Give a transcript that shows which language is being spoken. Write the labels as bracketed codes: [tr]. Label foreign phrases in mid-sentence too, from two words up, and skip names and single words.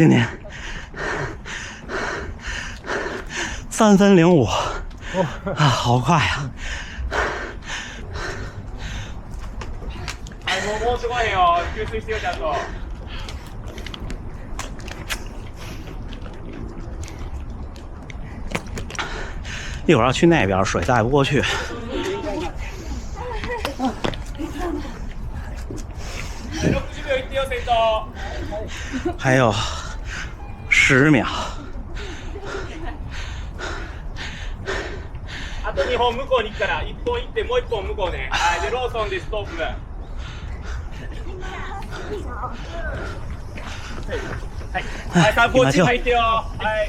[zh] 今天3分05，啊，好快呀！ [ja] もうすごいよ。給水してよちゃんと。 [zh] 一会儿要去那边，水带不过去。还有10秒。 [ja] あと2本向こうに行くから1本行ってもう1本向こうね。はい、でローソンでストップ。はい、サポーチ入ってよ。はい。